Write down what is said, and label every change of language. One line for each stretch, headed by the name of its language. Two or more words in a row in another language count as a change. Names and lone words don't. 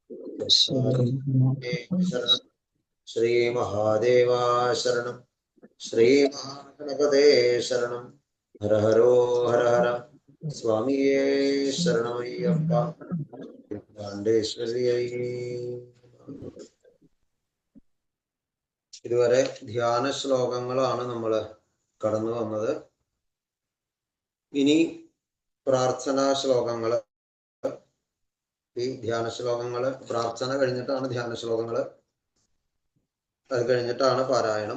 Sanskrit: श्री महादेव शरणम् श्री महागणपते शरणम् हर हरो हर हर स्वामिये शरणमय्यप्प दण्डेश्वर्यै.
Malayalam: ഇതുവരെ ധ്യാന ശ്ലോകങ്ങളാണ് നമ്മൾ കടന്നു വന്നത്. ഇനി പ്രാർത്ഥനാ ശ്ലോകങ്ങൾ. ഈ ധ്യാന ശ്ലോകങ്ങൾ പ്രാർത്ഥന കഴിഞ്ഞിട്ടാണ് ധ്യാന ശ്ലോകങ്ങൾ, അത് കഴിഞ്ഞിട്ടാണ് പാരായണം.